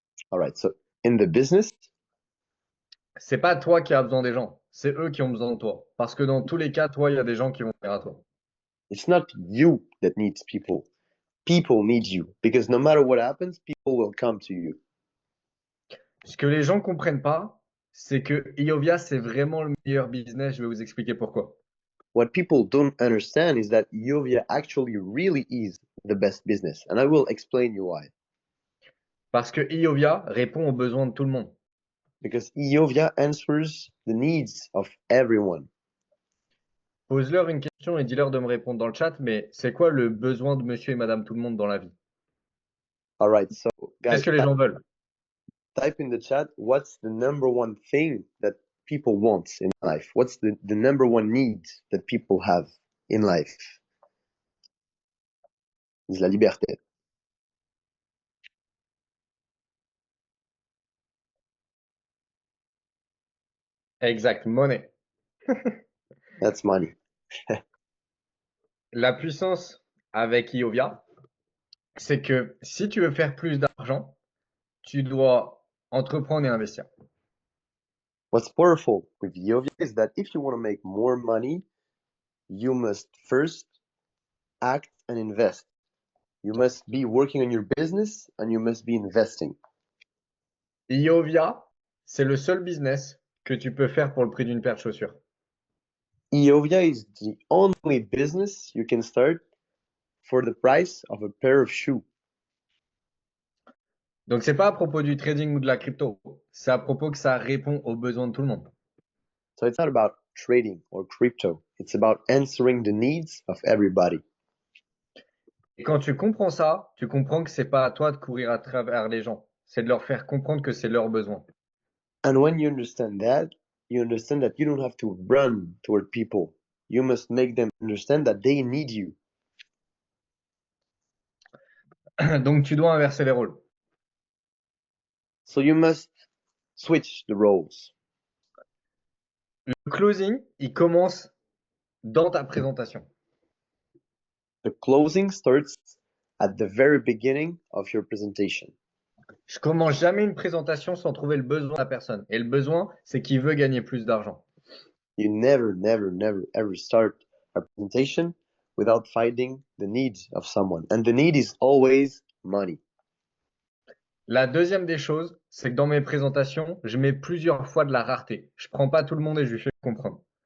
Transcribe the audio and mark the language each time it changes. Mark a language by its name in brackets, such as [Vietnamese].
[English] All right. So in the business, [French] c'est pas toi qui as besoin des gens, c'est eux qui ont besoin de toi. Parce que dans tous les cas, toi, il y a des gens qui vont venir à toi. [English] it's not you that needs people. People need you because no matter what happens, people will come to you. [French] Ce que les gens comprennent pas, c'est que Iovia, c'est vraiment le meilleur business. Je vais vous expliquer pourquoi. [English] What people don't understand is that Iovia actually really is the best business, and I will explain you why. [French] Parce que Iovia répond aux besoins de tout le monde. [English] Because Iovia answers the needs of everyone. [French] Pose-leur une question et dis-leur de me répondre dans le chat, mais c'est quoi le besoin de monsieur et madame tout le monde dans la vie? [English] All right, so [French] Qu'est-ce [English] guys, [French] que les gens veulent? [English] type in the chat what's the number one thing that people want in life? What's the number one need that people have in life? [French] C'est la liberté. Exact, monnaie. [English] That's money. [French] La puissance avec Iovia, c'est que si tu veux faire plus d'argent, tu dois entreprendre et investir. [English] What's powerful with Iovia is that if you want to make more money, you must first act and invest. You must be working on your business and you must be investing. [French] Iovia, c'est le seul business que tu peux faire pour le prix d'une paire de chaussures. [English] Iovia is the only business you can start for the price of a pair of shoes. [French] Donc, c'est pas à propos du trading ou de la crypto. C'est à propos que ça répond aux besoins de tout le monde. [English] So it's not about trading or crypto. It's about answering the needs of everybody. [French] Et quand tu comprends ça, tu comprends que c'est pas à toi de courir à travers les gens. C'est de leur faire comprendre que c'est leur besoin. [English] And when you understand that you don't have to run toward people. You must make them understand that they need you. [French] Donc, tu dois inverser les rôles. [English] So you must switch the roles. [French] Le closing, il commence dans ta présentation. [English] The closing starts at the very beginning of your presentation. [French] Je commence jamais une présentation sans trouver le besoin de la personne. Et le besoin, c'est qu'il veut gagner plus d'argent. [English] You never ever start a presentation without finding the needs of someone. And the need is always money. [French] La deuxième des choses, c'est que dans mes présentations, je mets plusieurs fois de la rareté. Je prends pas tout le monde et je lui fais comprendre.